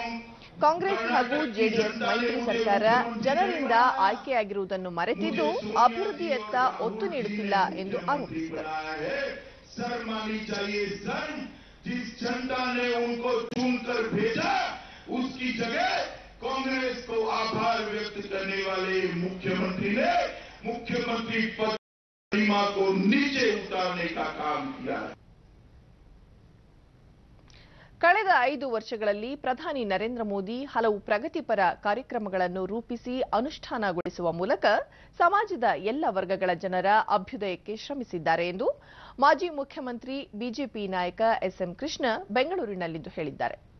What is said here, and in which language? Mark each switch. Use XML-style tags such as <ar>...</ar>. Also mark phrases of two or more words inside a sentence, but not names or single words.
<kn>ಕಾಂಗ್ರೆಸ್ ಹಾಗೂ ಜೆಡಿಎಸ್ ಮೈತ್ರಿ ಸರ್ಕಾರ ಜನರಿಂದ ಆಯ್ಕೆಯಾಗಿರುವುದನ್ನು ಮರೆತಿದ್ದು ಅಭಿವೃದ್ಧಿಯತ್ತ ಒತ್ತು ನೀಡುತ್ತಿಲ್ಲ ಎಂದು ಆರೋಪಿಸಿದರು.</kn> <hi>कांग्रेस को आभार व्यक्त करने वाले मुख्यमंत्री ने मुख्यमंत्री पद सीमा को नीचे उतारने का काम किया है.</hi> <kn>ಕಳೆದ 5 ವರ್ಷಗಳಲ್ಲಿ ಪ್ರಧಾನಿ ನರೇಂದ್ರ ಮೋದಿ ಹಲವು ಪ್ರಗತಿಪರ ಕಾರ್ಯಕ್ರಮಗಳನ್ನು ರೂಪಿಸಿ ಅನುಷ್ಠಾನಗೊಳಿಸುವ ಮೂಲಕ ಸಮಾಜದ ಎಲ್ಲ ವರ್ಗಗಳ ಜನರ ಅಭ್ಯುದಯಕ್ಕೆ ಶ್ರಮಿಸಿದ್ದಾರೆ ಎಂದು ಮಾಜಿ ಮುಖ್ಯಮಂತ್ರಿ ಬಿಜೆಪಿ ನಾಯಕ ಎಸ್ಎಂ ಕೃಷ್ಣ ಬೆಂಗಳೂರಿನಲ್ಲಿಂದು ಹೇಳಿದ್ದಾರೆ.</kn>